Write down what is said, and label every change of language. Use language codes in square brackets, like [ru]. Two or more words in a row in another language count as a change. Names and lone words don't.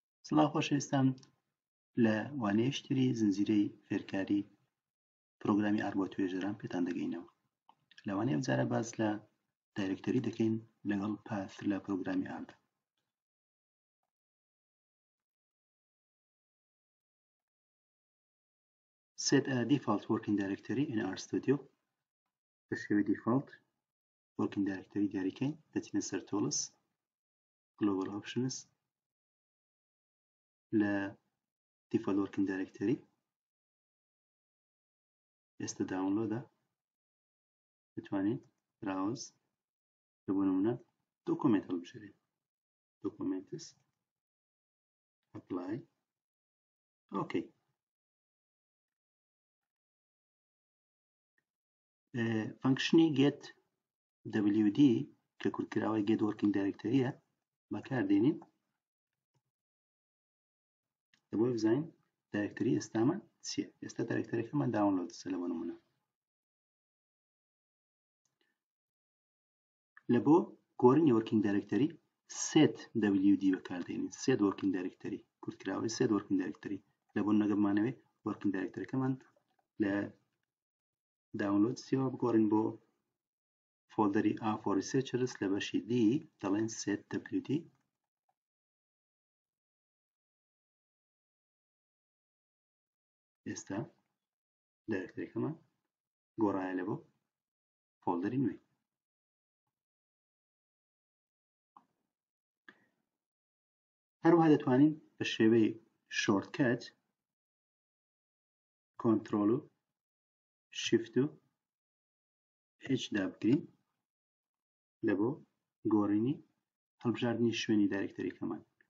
[ckb] سڵاو خۆشەویستان، لە وانەیەشتری زنجیرەی فێرکاری پرۆگرامی ئار بۆ توێژەران پێتان دەگەینەوە. لەوانەیە ئەمجارە باس لە دایرێکتەری دەکەین لەگەڵ پاث لە پرۆگرامی ئاردا. [en] Set a default working directory in Rstudio. [ckb] بە شێوەی [en] default working directory [ckb] دیاریکەین، دەچینە سەر tools، [en] global options، [ckb] لە [en] default working directory [ckb] ئێستا داونلۆدە، دەتوانین browse لە بۆ نمونە document هەڵبژێرین، [en] documents apply OK. [ckb] فانکشنی [en] get wd [ckb] کە کورتکراوەی [en] get working directoryە [ckb] بەکاردێنین لەبۆی بزانین دایرێکتەری ئێستامان چییە. ئێستا دایرێکتەریەکەمان داونلۆدە لە بۆ نمونە. لە بۆ گۆڕینی [en] working directory set wd [ckb] بەکاردێنین، [en] set working directory [ckb] کورتکراوەی [en] set working directory [ckb] لە بۆ نەگەمانەوێ [en] working directoryەکەمان [ckb] لە داونلۆد سیەوە بگۆڕین بۆ فۆلدەری A for researchers لە بەشی D دەڵێن [en] set wd. [ckb] ئێستا دایرێکتەریەکەمان گۆڕایە لە بۆ فۆلدەری نوێ. هەروەها دەتوانین بە شێوەی شۆرتکەت کۆنترۆل و شیفت و H دابگرین لە بۆ گۆڕینی هەڵبژاردننی شوێنی دایرێکتەریەکەمان.